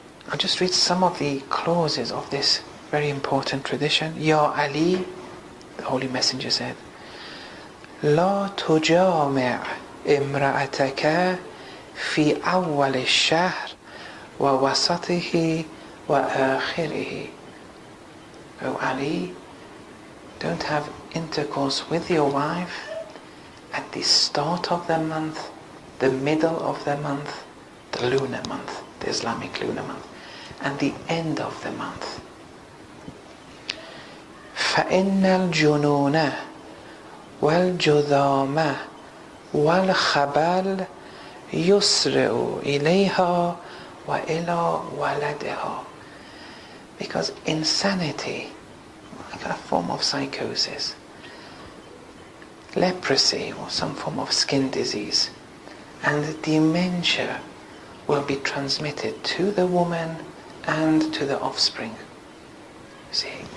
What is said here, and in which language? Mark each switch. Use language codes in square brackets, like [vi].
[en] I'll just read some of the clauses of this very important tradition. Ya Ali, the Holy Messenger said, [ar] لا تجامع امرأتك في أول الشهر ووسطه وآخره. [en] O Ali, don't have intercourse with your wife at the start of the month, the middle of the month, the lunar month, the Islamic lunar month, and the end of the month. [ar] فإن الجنون والجذام والخبل يسرع إليها وإلى ولدها. [en] Because insanity, like a form of psychosis, leprosy or some form of skin disease, and dementia will be transmitted to the woman and to the offspring. See?